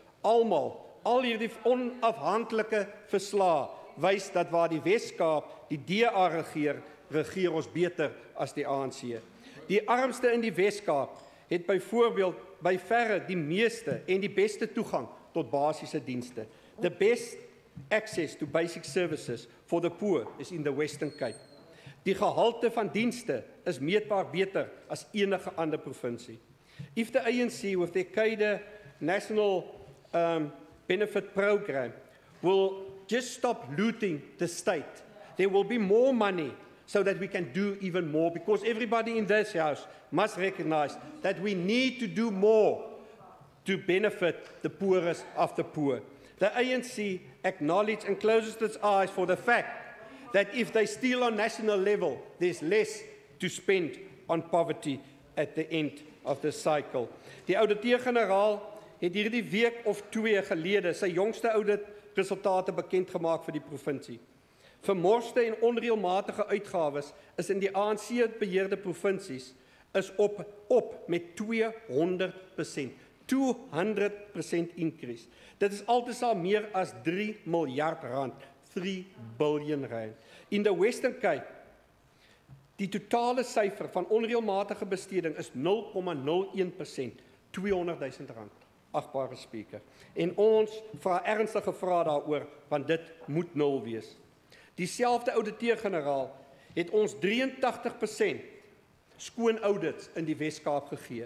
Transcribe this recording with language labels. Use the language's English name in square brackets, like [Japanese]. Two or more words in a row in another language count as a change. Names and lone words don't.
[Afrikaans] Al hierdie onafhanklike verslae wys dat waar die Wes-Kaap die DA regeer ons beter as die ANC. Die armste in die Wes-Kaap het byvoorbeeld by verre die meeste en die beste toegang tot basiese dienste. [English] The best access to basic services for the poor is in the Western Cape. [Afrikaans] Die gehalte van dienste is meetbaar beter as enige ander provinsie. [English] If the ANC with their cadre national benefit program will just stop looting the state, there will be more money so that we can do even more, because everybody in this house must recognize that we need to do more to benefit the poorest of the poor. The ANC acknowledges and closes its eyes for the fact that if they steal on national level, there's less to spend on poverty at the end of the cycle. [Afrikaans] Die ouditeur-generaal het hierdie week of 2 gelede sy jongste auditresultate bekend gemaak vir die provinsie. Vermorste en onreëlmatige uitgawes is in die ANC-beheerde provinsies is op met 200%. 200% increase. Dit is altesaam meer as 3 miljard rand, 3 billion rand. [English] In the Western Cape, [Afrikaans] Die totale syfer van onreëlmatige besteding is 0,01%, R200,000. Agbare Spreker. En ons vra ernstige vrae daaroor, want dit moet 0 wees. Dieselfde ouditeur-generaal het ons 83% skoon audits in die Wes-Kaap gegee.